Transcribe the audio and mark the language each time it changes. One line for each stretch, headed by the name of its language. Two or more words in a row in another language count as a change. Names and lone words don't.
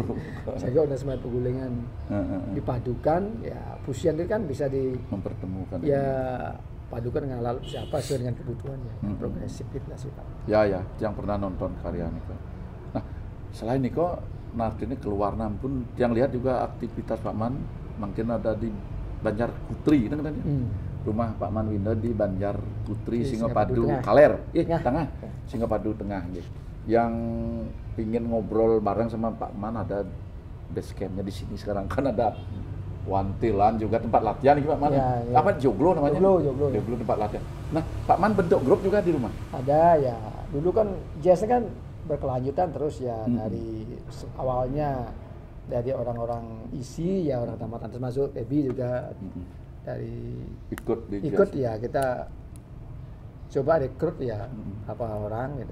Indonesian: Jegok dan Semar Pegulingan dipadukan ya, fusion itu kan bisa mempertemukan. Ya padukan dengan alat siapa sesuai dengan kebutuhannya. Progresif itu lah sih Pak. Ya, yang pernah nonton karya Niko. Nah, selain Niko, ini keluar pun yang lihat juga aktivitas Pak Man mungkin ada di Banjar Putri, kan? Rumah Pak Man Windo di Banjar Putri, Singapadu Kaler, tengah, Singapadu Tengah, gitu. Yang pingin ngobrol bareng sama Pak Man, ada
English: base campnya
Indonesian: di sini sekarang kan ada Wantilan juga tempat latihan Pak Man. Ya. Apa Joglo namanya? Joglo tempat latihan. Nah, Pak Man bentuk grup juga di rumah. Ada ya. Dulu kan jazznya kan berkelanjutan terus ya dari awalnya dari orang-orang isi ya, orang tamatan termasuk Ebi juga dari ikut ya, kita coba rekrut ya apa orang gitu.